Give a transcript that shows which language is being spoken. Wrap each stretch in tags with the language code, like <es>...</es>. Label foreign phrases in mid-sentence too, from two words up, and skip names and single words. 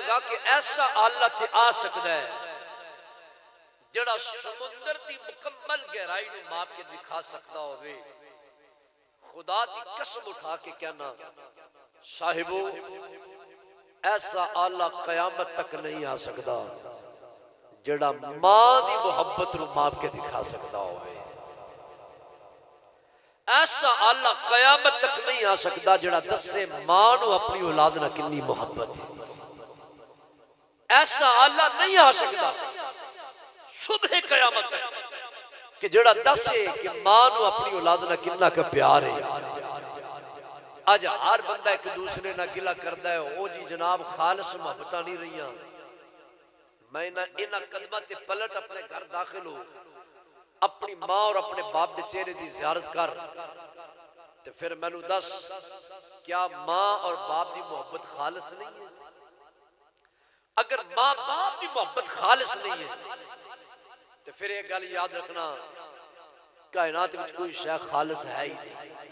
<pa>گا کہ ایسا آلہ تے آ سکتا ہے جڑا سمندر دی مکمل گہرائی نو ماپ کے دکھا سکتا ہوئے خدا دی قسم اٹھا کے کہنا صاحبو ایسا آلہ قیامت تک نہیں آ سکتا جڑا ماں دی محبت نو ماپ کے دکھا سکتا ہوئے ایسا آلہ قیامت تک نہیں آ سکتا جڑا دسے ماں نو اپنی اولاد نہ کنی محبت ہے. ایسا آلہ نہیں آ سکتا صبح قیامت تک کہ جڑا دسے کہ ماں نو اپنی اولاد نہ کننا کا پیار ہے. آج ہر بندہ ایک دوسرے نہ گلہ کردا ہے او جی جناب خالص محبتاں نہیں رہیاں. میں انہاں قدماں تے پلٹ اپنے گھر داخل ہو اپنی ماں اور اپنے باپ دے چہرے دی زیارت کر تے پھر مینوں دس کیا ماں اور باپ دی محبت خالص نہیں ہے؟ اگر ماں باپ دی محبت خالص نہیں ہے تو پھر ایک گل یاد رکھنا کائنات میں کوئی شے خالص ہے ہی نہیں.</pa>